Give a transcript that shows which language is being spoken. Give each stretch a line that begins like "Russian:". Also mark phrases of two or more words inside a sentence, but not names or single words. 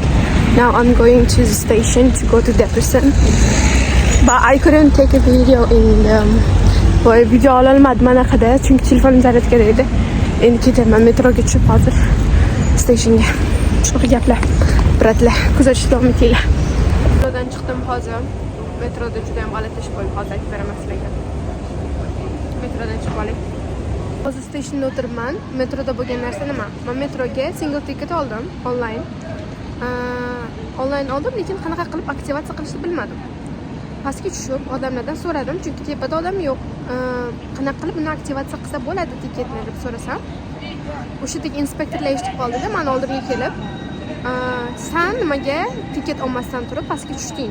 English: Now I'm going to the station to go to Debrecen. But I couldn't take a video in the video
Uzbek: ololmadim anaqada, chunki telefonim zaryadkada edi. Endi ketaman metroga tushib hozir stationga. Shunaqa gaplar. Bratlar, kuzatishda davom etinglar. Metrodan chiqdim hozir. Metroda juda ham g'alati ish bo'lib hozir aytib beraman sizlarga. Metrodan chiqib oling. Hozir stationda o'tiribman. Metroda bo'lgan narsa nima? Men metroga
English: single ticket
Uzbek: oldim online. Online oldim, lekin qanaqa qilib aktivatsiya qilishni bilmadim. Pastga tushib odamlardan so'radim, chunki tepada odam yo'q. Qanaqa qilib buni aktivatsiya qilsa bo'ladi tiketni deb so'rasam, o'shadagi inspektorlar eshitib qoldi-da, men oldimga kelib, "Sen nimaga tiket olmasdan turib pastga tushding?"